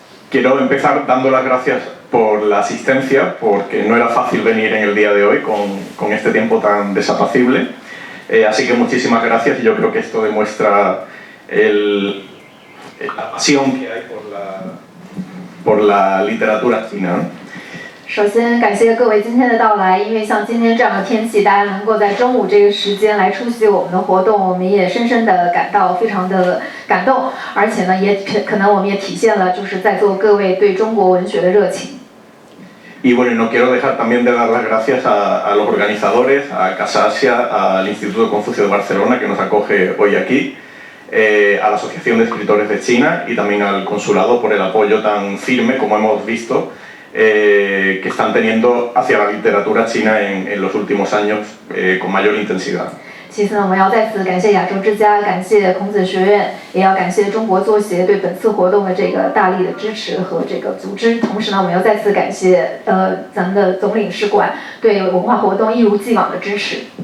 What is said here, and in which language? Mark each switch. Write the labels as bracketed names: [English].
[Spanish] Quiero empezar dando las gracias por la asistencia, porque no era fácil venir en el día de hoy con este tiempo tan desapacible. Así que muchísimas gracias y yo creo que esto demuestra la pasión que hay por la literatura china, ¿no? [Chinese] 首先感谢各位今天的到来，因为像今天这样的天气，大家能够在中午这个时间来出席我们的活动，我们也深深的感到非常的感动，而且呢，也可能我们也体现了就是在座各位对中国文学的热情。 [Spanish] Y bueno, no quiero dejar también de dar las gracias a los organizadores, a Casa Asia, al Instituto Confucio de Barcelona que nos acoge hoy aquí, a la Asociación de Escritores de China y también al Consulado por el apoyo tan firme, como hemos visto, que están teniendo hacia la literatura china en los últimos años con mayor intensidad. [Chinese] 其次呢，我们要再次感谢亚洲之家，感谢孔子学院，也要感谢中国作协对本次活动的这个大力的支持和这个组织。同时呢，我们要再次感谢咱们的总领事馆对文化活动一如既往的支持。